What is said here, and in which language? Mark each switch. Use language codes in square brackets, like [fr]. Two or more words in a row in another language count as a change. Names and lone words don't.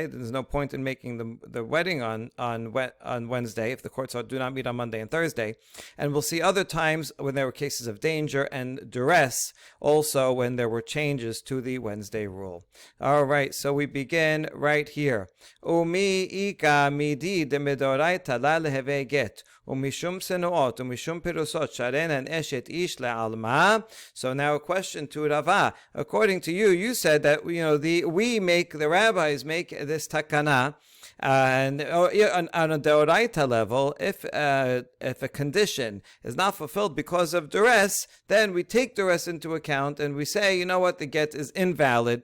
[en] There's no point in making the wedding on Wednesday if the courts do not meet on Monday and Thursday. And we'll see other times when there were cases of danger and duress, also when there were changes to the Wednesday rule. All right, so we begin right here. [arc] ומי איכא מידי דמדאורייתא לא להוי גט. ומשום שנאות, ומשום פריצות, שרינן אשת איש לעלמא. [en] So now a question to Rava. According to you, you said that the rabbis make this takana. And on a deoraita level, if a condition is not fulfilled because of duress, then we take duress into account and we say, you know what, the get is invalid.